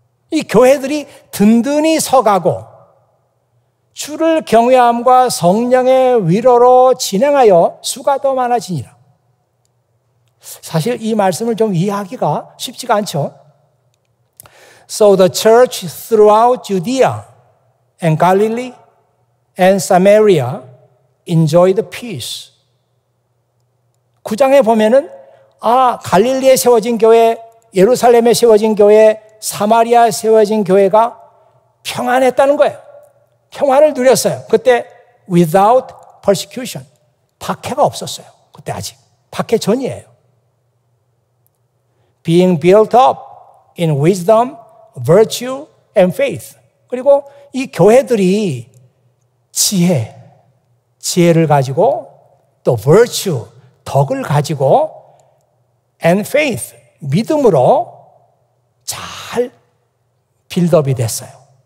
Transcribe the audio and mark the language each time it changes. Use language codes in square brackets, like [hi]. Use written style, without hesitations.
[ko] 이 교회들이 든든히 서가고 주를 경외함과 성령의 위로로 진행하여 수가 더 많아지니라. 사실 이 말씀을 좀 이해하기가 쉽지가 않죠. [en] So the church throughout Judea and Galilee and Samaria enjoyed peace. [ko] 9장에 보면은 갈릴리에 세워진 교회, 예루살렘에 세워진 교회, 사마리아에 세워진 교회가 평안했다는 거예요. 평안을 누렸어요. 그때 [en] without persecution. [ko] 박해가 없었어요. 그때 아직. 박해 전이에요. [en] Being built up in wisdom, virtue, and faith. [ko] 그리고 이 교회들이 지혜를 가지고 또 virtue, 덕을 가지고 [en] and faith, [ko] 믿음으로 잘 빌드업이 됐어요.